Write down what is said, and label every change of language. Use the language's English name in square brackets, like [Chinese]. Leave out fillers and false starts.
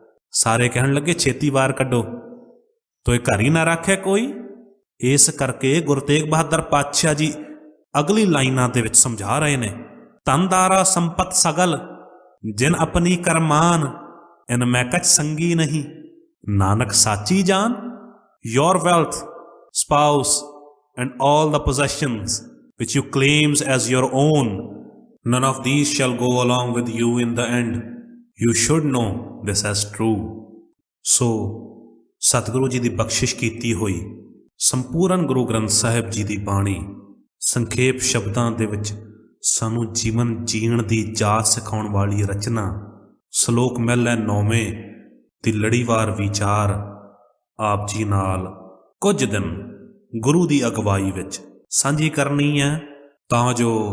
[Punjabi] ਸਾਰੇ ਕਹਿਣ ਲੱਗੇ ਛੇਤੀ ਵਾਰ ਕੱਢੋ, ਤੋਏ ਘਰ ਹੀ ਨਾ ਰਾਖੇ ਕੋਈ। ਇਸ ਕਰਕੇ ਗੁਰੂ ਤੇਗ ਬਹਾਦਰ ਪਾਤਸ਼ਾਹ ਜੀ ਅਗਲੀ ਲਾਈਨਾਂ ਦੇ ਵਿੱਚ ਸਮਝਾ ਰਹੇ ਨੇ, ਧਨਦਾਰਾ ਸੰਪਤ ਸਗਲ, ਜਿਨ ਆਪਣੀ ਕਰਮਾਨ, ਇਨ ਮੈਂ ਕਛ ਸੰਗੀ ਨਹੀਂ, ਨਾਨਕ ਸਾਚੀ ਜਾਨ। [English] Your wealth, spouse, and all the possessions which you claims as your own, none of these shall go along with you in the end. You should know this as true. [Punjabi] So, Satguru ji ਦੀ ਬਖਸ਼ਿਸ਼ ਕੀਤੀ ਹੋਈ ਸੰਪੂਰਨ ਗੁਰੂ ਗ੍ਰੰਥ ਸਾਹਿਬ ਜੀ ਦੀ ਬਾਣੀ ਸੰਖੇਪ ਸ਼ਬਦਾਂ ਦੇ ਵਿੱਚ ਸਾਨੂੰ ਜੀਵਨ ਜੀਣ ਦੀ ਜਾਚ ਸਿਖਾਉਣ ਵਾਲੀ ਰਚਨਾ। ਸ਼ਲੋਕ ਮਹਿਲਾ 9ਵੇਂ ਦੀ ਲੜੀਵਾਰ ਵਿਚਾਰ ਆਪ ਜੀ ਨਾਲ ਕੁਝ ਦਿਨ ਗੁਰੂ ਦੀ ਅਗਵਾਈ ਵਿੱਚ ਸਾਂਝੀ ਕਰਨੀ ਹੈ, ਤਾਂ ਜੋ